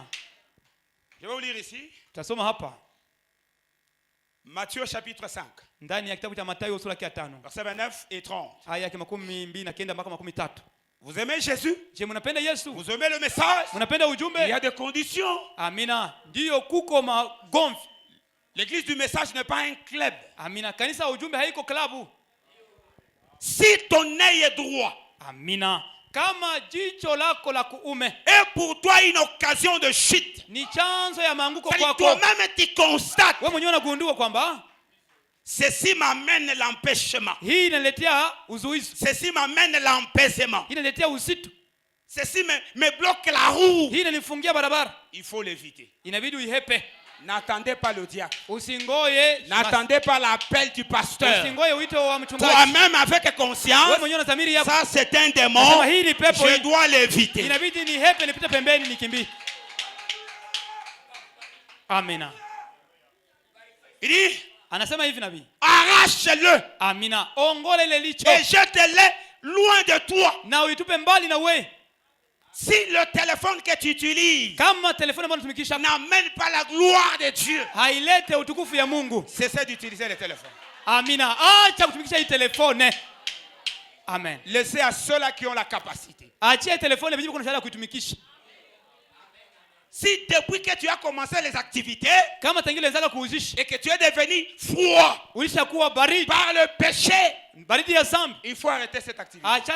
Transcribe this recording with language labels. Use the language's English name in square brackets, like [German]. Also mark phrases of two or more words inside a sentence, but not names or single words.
[French] Je vais vous lire ici. Matthieu chapitre 5. Versets 29 et 30. Vous aimez Jésus? Vous aimez le message? Il y a des conditions. Amina. L'église du message n'est pas un club. Amina. [Swahili] Kanisa ujumbe haiko klabu. [French] Si ton œil est droit, [Swahili] amina, kama jicho lako la kuume [French] est pour toi une occasion de chute, [Swahili] ni chanzo ya maanguko kwako. [French] Toi-même tu constates, [Swahili] wewe mwenyewe unagundua kwamba [French] ceci m'amène l'empêchement. [Swahili] Hii inaletea uzuizi. [French] Ceci m'amène l'empêchement. [Swahili] Hii inaletea uzito. [French] Ceci me bloque la roue. [Swahili] Hii inanifungia barabara. [French] Il faut l'éviter. [Swahili] Inabidi uihepe. [French] N'attendez pas le diacre. [Swahili] Usingoye. [French] N'attendez pas l'appel du pasteur. [Swahili] Usingoye wito wa mchungaji. [French] Toi-même avec conscience. [Swahili] Wewe mwenyewe unadhamiri yako. [French] Ça c'est un démon. Je dois l'éviter. [Swahili] Inabidi nihepe nipite pembeni nikimbie. Amina. [French] Il dit, [Swahili] anasema hivi nabii, [French] arrache-le. [Swahili] Amina. Ongole ile licho. [French] Et jette-le loin de toi. [Swahili] Na uitupe mbali na wewe. [French] Si le téléphone que tu utilises n'amène pas la gloire de Dieu, cessez d'utiliser le téléphone. Amina. Téléphone. Amen. Laissez à ceux-là qui ont la capacité. Si depuis que tu as commencé les activités et que tu es devenu froid par le péché, il faut arrêter cette activité.